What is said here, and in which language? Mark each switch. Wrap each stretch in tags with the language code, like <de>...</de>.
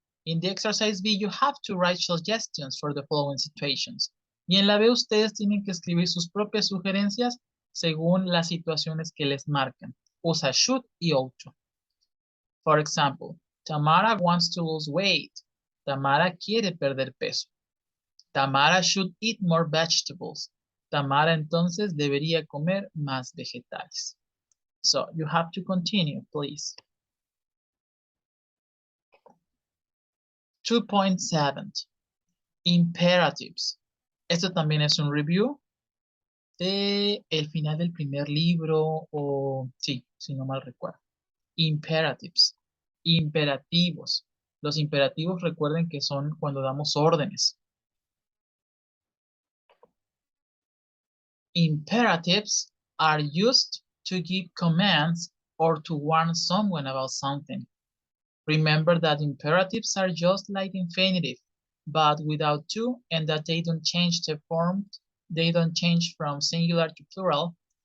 <en>In the exercise B, you have to write suggestions for the following situations.</en> <es>Y en la B, ustedes tienen que escribir sus propias sugerencias según las situaciones que les marcan. Usa should y ought to.</es> <en>For example, Tamara wants to lose weight.</en> <es>Tamara quiere perder peso.</es> <en>Tamara should eat more vegetables.</en> <es>Tamara entonces debería comer más vegetales.</es> <en>So, you have to continue, please. 2.7. Imperatives.</en> <es>Esto también es un review de el final del primer libro o sí, si no mal recuerdo. Imperatives. Imperativos. Los imperativos recuerden que son cuando damos órdenes.</es> <en>Imperatives are used to give commands or to warn someone about something. Remember that imperatives are just like infinitive, but without to, and that they don't change the form, they don't change from singular to plural.</en>